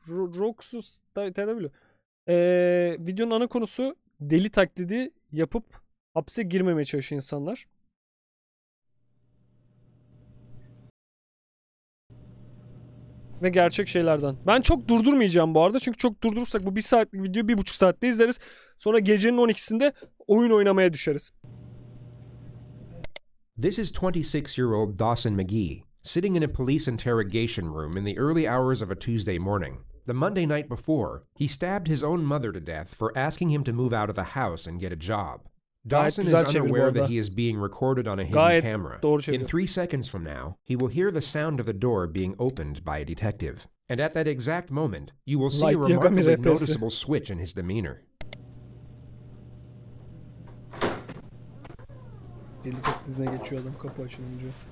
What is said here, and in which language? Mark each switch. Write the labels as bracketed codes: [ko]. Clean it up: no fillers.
[tr] Roxus TW. Videonun ana konusu deli taklidi yapıp hapse girmemeye çalışan insanlar. Ve gerçek şeylerden. Ben çok durdurmayacağım bu arada. Çünkü çok durdurursak bu 1 saatlik video 1,5 saatte izleriz. Sonra gecenin 12'sinde oyun oynamaya düşeriz. [en] This is 26-year-old Dawson McGee, sitting in a police interrogation room in the early hours of a Tuesday morning. The Monday night before, he stabbed his own mother to death for asking him to move out of the house and get a job. Dawson is unaware that he is being recorded on a hidden camera. In 3 seconds from now, he will hear the sound of the door being opened by a detective. And at that exact moment, you will see a remarkably noticeable switch in his demeanor. [tr] Deli taklidine geçiyor adam kapı açılınca.